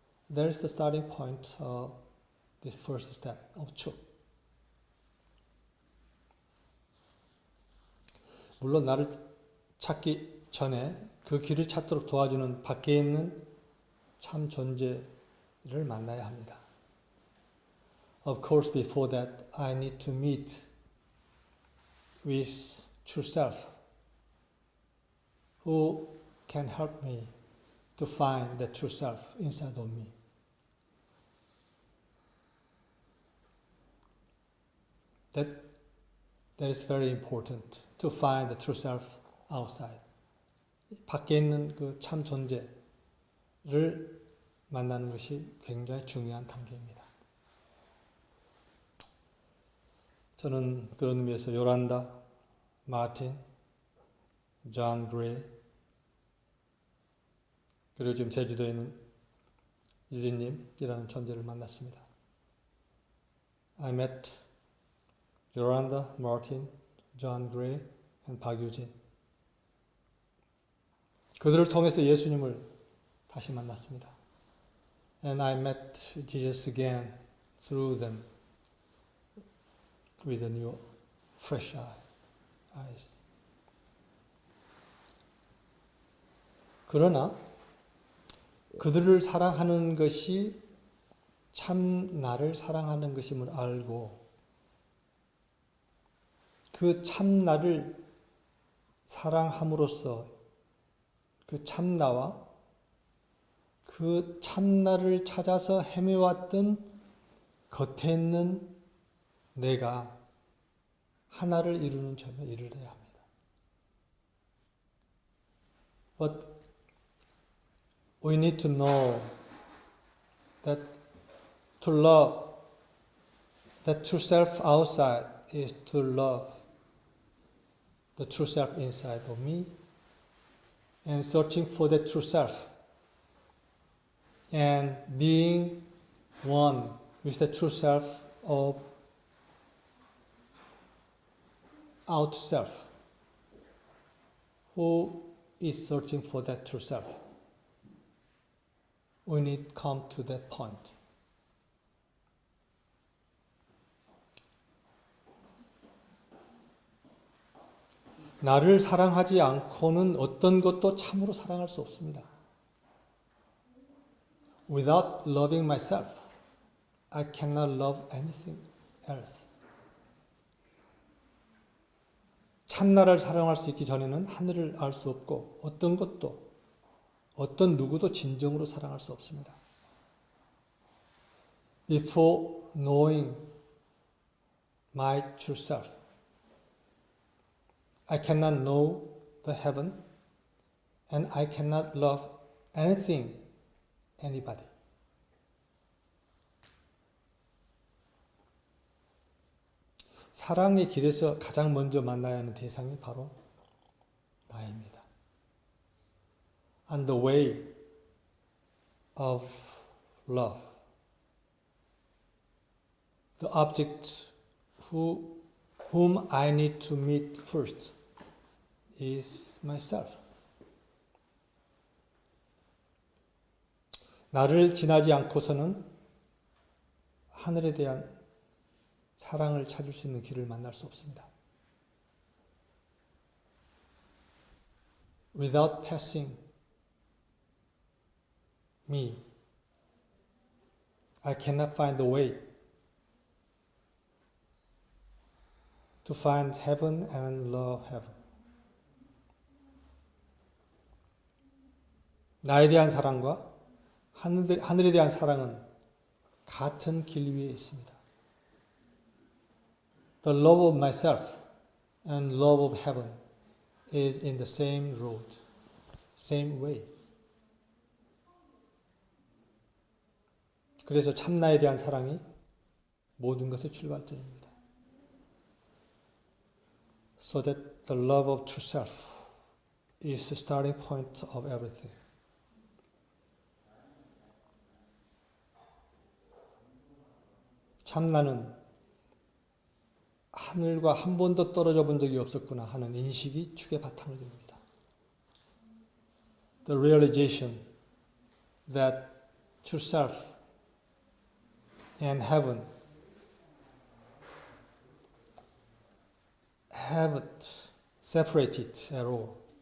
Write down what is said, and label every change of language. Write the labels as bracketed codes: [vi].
[en] There is the starting point of this first step of truth. [ko] 물론 나를 찾기 전에 그 길을 찾도록 도와주는 밖에 있는 참 존재를 만나야 합니다. [en] Of course, before that, I need to meet with true self, who can help me to find the true self inside of me. That is very important, to find the true self outside. [ko] 밖에 있는 그 참 존재를 만나는 것이 굉장히 중요한 단계입니다. 저는 그런 의미에서 요란다, 마틴, 존 그레이, 그리고 지금 제주도에 있는 유진님이라는 존재를 만났습니다. [en] I met Yolanda, Martin, John Gray, and 박유진. [ko] 그들을 통해서 예수님을 다시 만났습니다. [en] And I met Jesus again through them with a new, fresh eyes. [ko] 그러나 그들을 사랑하는 것이 참 나를 사랑하는 것임을 알고 그 참 나를 사랑함으로써 그 참나와 그 참나를 찾아서 헤매왔던 겉에 있는 내가 하나를 이루는 점에 이르러야 합니다. [en] But we need to know that to love that true self outside is to love the true self inside of me, and searching for the true self and being one with the true self of out self, who is searching for that true self. We need to come to that point. [ko] 나를 사랑하지 않고는 어떤 것도 참으로 사랑할 수 없습니다. [en] Without loving myself, I cannot love anything else. [ko] 참나를 사랑할 수 있기 전에는 하늘을 알 수 없고 어떤 것도 어떤 누구도 진정으로 사랑할 수 없습니다. [en] Before knowing my true self, I cannot know the heaven and I cannot love anything, anybody. [ko] 사랑의 길에서 가장 먼저 만나야 하는 대상이 바로 나입니다. [en] On the way of love, the object whom I need to meet first is myself. [ko] 나를 지나지 않고서는 하늘에 대한 사랑을 찾을 수 있는 길을 만날 수 없습니다. [en] Without passing me, I cannot find the way to find heaven and love heaven. [ko] 나에 대한 사랑과 하늘에 대한 사랑은 같은 길 위에 있습니다. [en] The love of myself and love of heaven is in the same road, same way. [ko] 그래서 참나에 대한 사랑이 모든 것의 출발점입니다. [en] So that the love of true self is the starting point of everything. [ko] 참나는 하늘과 한 번도 떨어져 본 적이 없었구나 하는 인식이 축의 바탕을 듭니다. [en] The realization that true self and heaven haven't separated at all.